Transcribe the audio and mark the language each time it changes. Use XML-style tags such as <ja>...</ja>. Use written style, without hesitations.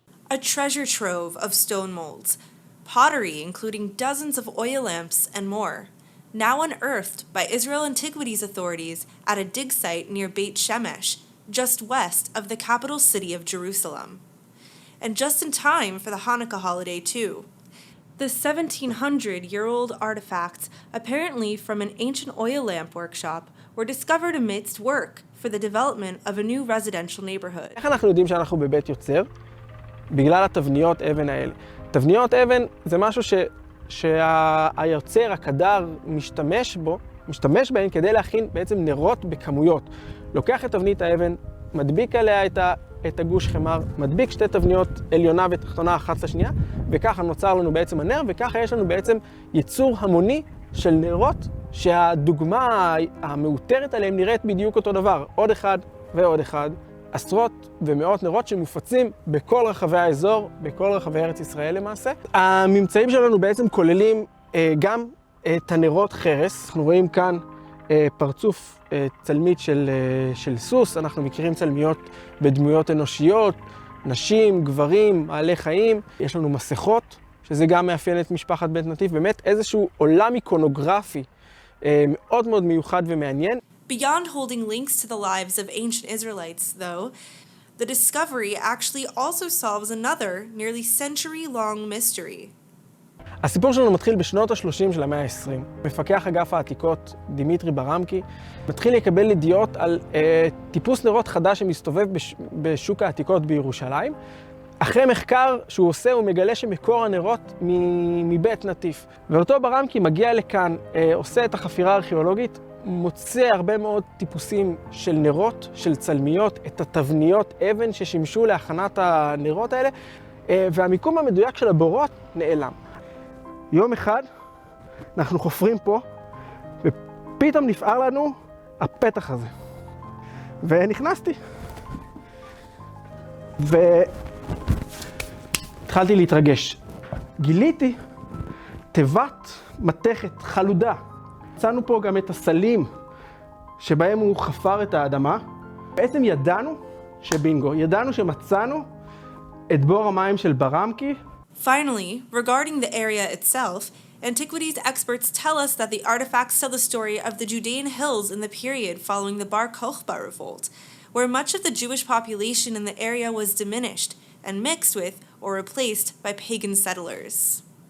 <en>A treasure trove of stone molds, pottery including dozens of oil lamps and more, now unearthed by Israel Antiquities Authorities at a dig site near Beit Shemesh, just west of the capital city of Jerusalem. And just in time for the Hanukkah holiday too. The 1700-year-old artifacts, apparently from an ancient oil lamp workshop, were discovered amidst work for the development of a new residential neighborhood.</en> <he>איך אנחנו יודעים שאנחנו בבית יוצר? בגלל התבניות אבן האלה. תבניות אבן זה משהו שהיוצר, הקדר, משתמש בהן כדי להכין בעצם נרות בכמויות. לוקח את תבנית האבן, מדביק עליה את הגוש חמר, מדביק שתי תבניות עליונה ותחתונה אחת לשנייה, וככה נוצר לנו בעצם הנר, וככה יש לנו בעצם ייצור המוני של נרות, שהדוגמה המאותרת עליהם נראית בדיוק אותו דבר. עוד אחד ועוד אחד, עשרות ומאות נרות שמופצים בכל רחבי האזור, בכל רחבי ארץ ישראל למעשה. הממצאים שלנו בעצם כוללים גם את הנרות חרס. אנחנו רואים כאן פרצוף צלמית של סוס. אנחנו מכירים צלמיות בדמויות אנושיות, נשים, גברים, בעלי חיים. יש לנו מסכות, שזה גם מאפיין את משפחת בית נתיב. באמת איזשהו עולם איקונוגרפי מאוד מאוד מיוחד ומעניין.</he> <en>Beyond holding links to the lives of ancient Israelites, though, the discovery actually also solves another nearly century-long mystery.</en> <he>הסיפור שלנו מתחיל בשנות ה-30 של המאה ה-20. מפקח אגף העתיקות, דימיטרי ברמקי, מתחיל לקבל ידיעות על טיפוס נרות חדש שמסתובב בשוק העתיקות בירושלים. אחרי מחקר שהוא עושה, הוא מגלה שמקור הנרות מבית נטיף. ואותו ברמקי מגיע לכאן, עושה את החפירה הארכיאולוגית, מוצא הרבה מאוד טיפוסים של נרות, של צלמיות, את התבניות אבן ששימשו להכנת הנרות האלה, והמיקום המדויק של הבורות נעלם. יום אחד אנחנו חופרים פה, ופתאום נפער לנו הפתח הזה. ונכנסתי. והתחלתי להתרגש. גיליתי תיבת מתכת חלודה. מצאנו פה גם את הסלים שבהם הוא חפר את האדמה. בעצם ידענו שבינגו, ידענו שמצאנו את בור המים של ברמקי.</he> <en>Finally, regarding the area itself, antiquities experts tell us that the artifacts tell the story of the Judean hills in the period following the Bar Kokhba revolt, where much of the Jewish population in the area was diminished and mixed with or replaced by pagan settlers.</en>